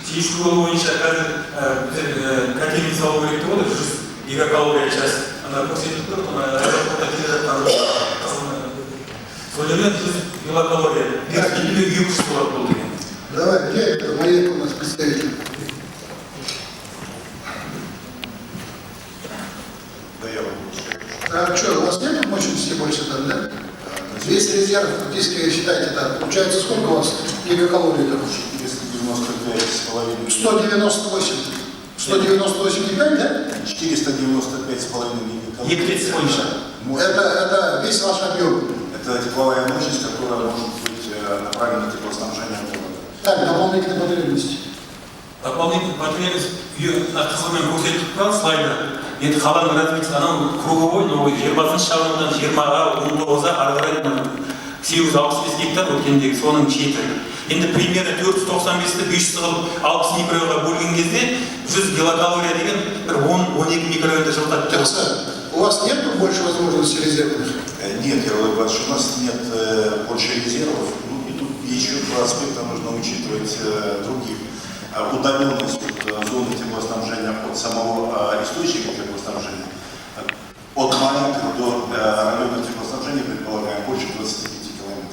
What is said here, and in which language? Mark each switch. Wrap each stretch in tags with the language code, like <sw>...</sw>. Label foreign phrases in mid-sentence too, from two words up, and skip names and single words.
<kk>Ешкілі бойынша қазір кәтемін салу керек деп отыр, 100 гигакалория час. Ана көрсетіп тұр, аэропортта келе жатқан сол жерден 100 килокалория. 200 болады бұл деген.</kk> <ru>Давай, директор, военный у нас представитель. Да, я могу. А что, у вас нет мощности больше там, да? Весь резерв, фактически, считайте, так, получается, сколько у вас гигакалорий там? 495,5. 198. 198,5, да? 495,5 гигакалорий.</ru> <kk>Екі бойынша.</kk> <ru>Это весь ваш объем. Это тепловая мощность, которая может быть направлена на теплоснабжение города. Так, дополнительные потребности. Дополнительный потребность</ru> <kk>қызылмен көрсетіп тұрған слайда. Енді қаланың развитие анау круговой, 20 шағындан 20-ға, 19-ға ары қарай 865 гектар өткендегі соның шеті. Енді примерно 495-ті 500 қылып 60 микрорайонға бөлген кезде 100 килокалория деген бір 10-12 микрорайонда жылытады.</kk> <ru>У вас нет больше возможностей резервных? Нет, я говорю, что у нас нет больше резервов. Ну, и тут еще два аспекта нужно учитывать других. Удаленность зоны теплоснабжения от самого источника теплоснабжения, от маленьких до района теплоснабжения, предполагаем, больше 25 километров.</ru>